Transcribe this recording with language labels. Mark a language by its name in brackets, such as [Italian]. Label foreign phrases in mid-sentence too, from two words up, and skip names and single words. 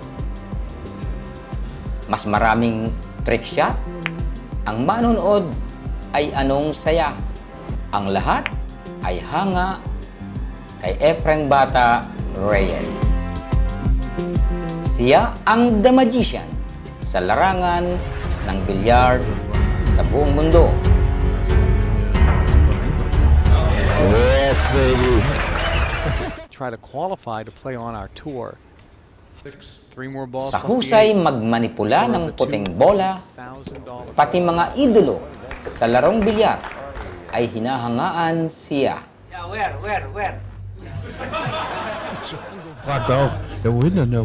[Filipino] Mas maraming trick shot, ang manonood ay anong saya. Ang lahat ay hanga kay Efren Bata Reyes. Siya ang The Magician sa larangan ng bilyar sa buong mundo. [English] Yes, baby. Try to qualify to play on our tour. 3 more balls. [Filipino] Sa husay magmanipula ng puting bola, $1,000. pati mga idolo sa larong bilyar ay hinahangaan siya. [German] Warte auf, der Winner.